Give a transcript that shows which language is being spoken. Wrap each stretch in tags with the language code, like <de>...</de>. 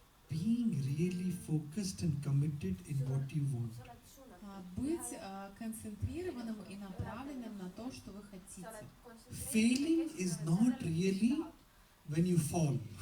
<en>Being really focused and committed in what you want.</en> <ru>Быть концентрированным и направленным на то, что вы хотите.</ru> <en>Failing is not really when you fall.</en>